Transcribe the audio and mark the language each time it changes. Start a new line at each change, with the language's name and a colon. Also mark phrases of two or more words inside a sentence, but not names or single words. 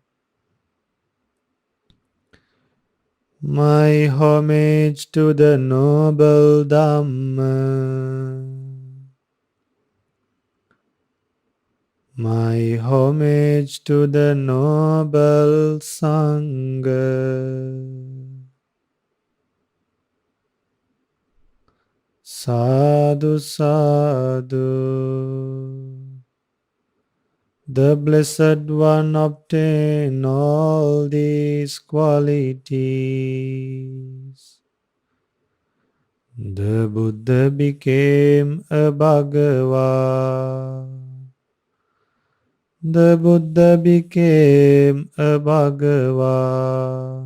English: My homage to the noble Dhamma. My homage to the noble Sangha.
Pali: Sadhu, sadhu.
English: The Blessed One obtained all these qualities. The Buddha became a Bhagava. The Buddha became a Bhagava.